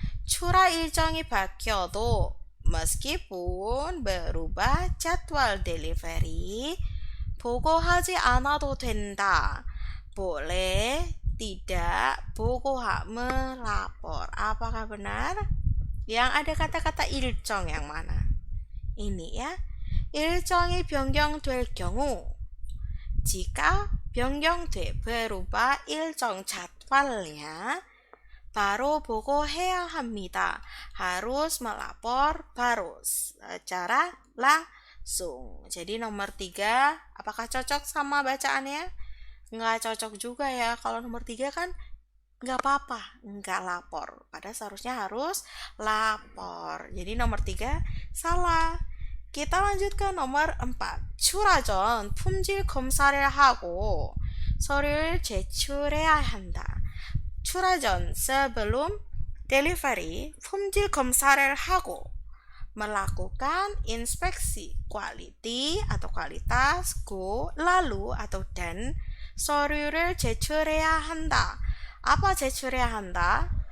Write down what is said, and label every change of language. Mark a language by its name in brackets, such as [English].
[Korean] 출하 일정이 바뀌어도 [Indonesian] meskipun berubah jadwal delivery [Korean] 보고하지 않아도 된다. [Indonesian] Boleh tidak [Korean] 보고하 [Indonesian] melapor. Apakah benar? Yang ada kata-kata 일정 yang mana? Ini ya. [Korean] 일정이 변경될 경우 jika 변경돼 berubah 일정 [Indonesian] jadwalnya baru [Korean] 보고해야 합니다. [Indonesian] Harus melapor baru secara langsung. Jadi nomor 3 apakah cocok sama bacaannya? Nggak cocok juga ya. Kalau nomor 3 kan nggak apa-apa, nggak lapor. Padahal seharusnya harus lapor. Jadi nomor 3 salah. Kita lanjut ke nomor 4. [Korean] 출하 전 품질 검사를 하고 서류를 제출해야 한다. 출하 전 [Indonesian] sebelum delivery 품질 검사를 하고 melakukan inspeksi quality atau kualitas lalu atau dan [Korean] 서류를 제출해야 한다. [Indonesian] Apa [Korean] 제출해야 한다?